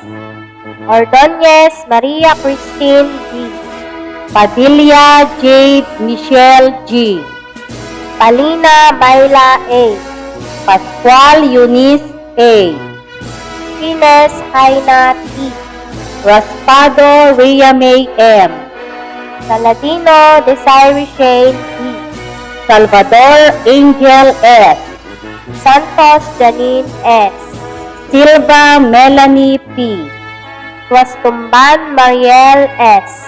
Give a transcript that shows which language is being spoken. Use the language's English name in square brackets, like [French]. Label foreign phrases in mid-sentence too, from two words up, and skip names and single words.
[Filipino] Ordonez Maria Christine G. Padilla Jade Michelle G. Palina Baila A. Pascual Eunice A. Ines Haina T. Raspado Rhea May M. Saladino Desiree Shane D. Salvador Angel S. Santos Janine S. Silva Melanie P. Tuastumban Mariel S.